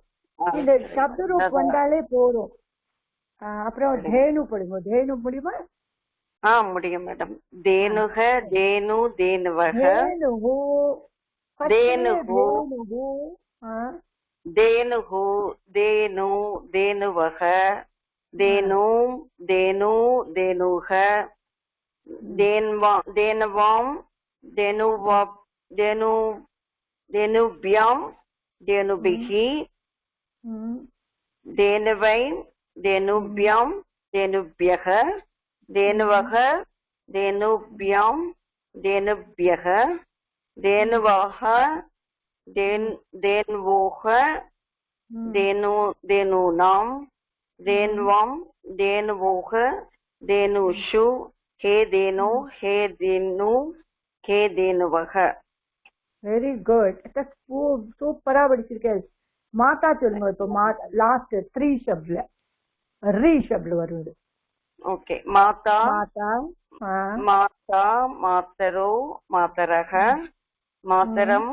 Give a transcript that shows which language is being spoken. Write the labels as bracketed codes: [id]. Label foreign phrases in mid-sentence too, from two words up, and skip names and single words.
[ta] இந்த சப்த ரூப் வந்தாலே போதும். அப்புறம் தேனு படிக்கும். தேனு முடியுமா? முடியும் மேடம். [sa] धेनुक धेनु धेनुवक धेनुकु धेनुकु धेनु धेनुवक धेनूं धेनु धेनुः धेनवां धेनुभ्यां धेनुभिः धेनवै धेनुभ्यां धेनुभ्यः धेनवः धेनुभ्यां धेनुभ्यः धेनवः धेन्वोः धेनूनां धेन्वां धेन्वोः धेनुषु हे धेनु हे धेनु हे धेनुवः. [en] very good. [ta] சூப்பரா படிச்சிருக்கேன். மாதா சொல்லுங்க. இப்போ லாஸ்ட் 3 ஷப்ட்ல ரீ ஷப்ட் வருது. ஓகே. மாதா [sa] மாதா माता मातरौ मातरः मातरम्